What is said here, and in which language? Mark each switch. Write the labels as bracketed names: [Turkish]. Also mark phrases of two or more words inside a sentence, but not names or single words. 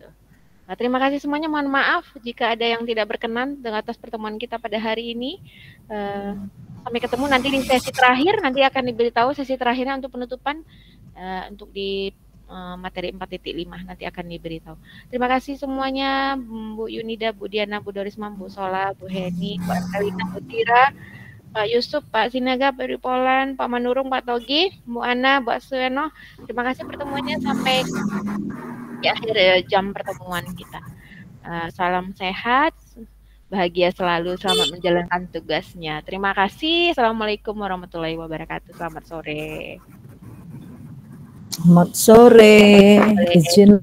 [Indonesian] Nah, terima kasih semuanya. Mohon maaf jika ada yang tidak berkenan dengan atas pertemuan kita pada hari ini. Sampai ketemu nanti di sesi terakhir. Nanti akan diberitahu sesi terakhirnya untuk penutupan untuk di materi 4.5 nanti akan diberitahu. Terima kasih semuanya, Bu Yunida, Bu Diana, Bu Dorisma, Bu Sola, Bu Heni, Bu Angelina, Bu Tira, Pak Yusuf, Pak Sinaga, Pak Ripolan, Pak Manurung, Pak Togi, Bu Ana, Bu Sueno. Terima kasih pertemuannya sampai di akhir jam pertemuan kita. Salam sehat, bahagia selalu, selamat menjalankan tugasnya. Terima kasih. [Arabic] السلام عليكم ورحمة الله وبركاته. [Indonesian] Selamat sore. Selamat sore. Izin